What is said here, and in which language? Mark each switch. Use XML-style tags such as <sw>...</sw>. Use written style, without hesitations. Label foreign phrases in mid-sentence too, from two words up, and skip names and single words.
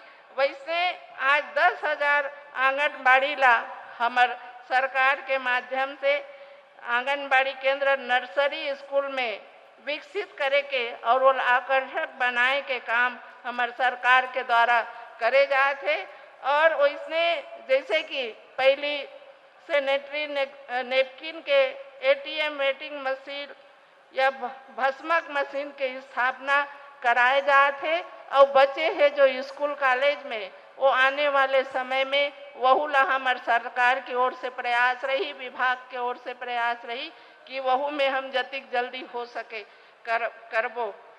<hne>वैसे आज 10,000 आंगनबाड़ी ला हमार सरकार के माध्यम से आंगनबाड़ी केंद्र</hne> <en>nursery school</en> <hne>में विकसित करे के और वो आकर्षक बनाए के काम हमार सरकार के द्वारा करे जाते। और वैसने जैसे कि पहली</hne> <en>sanitary napkin</en> <hne>के</hne> <en>ATM vending machine</en> <hne>या भस्मक मशीन के स्थापना कराए जाते और बच्चे हैं जो</hne> <en>school college</en> <hne>में वो आने वाले समय में वहू ला हमार सरकार की ओर से प्रयास रही, विभाग की ओर से प्रयास रही कि वहू में हम जतिक जल्दी हो सके करबो।</hne>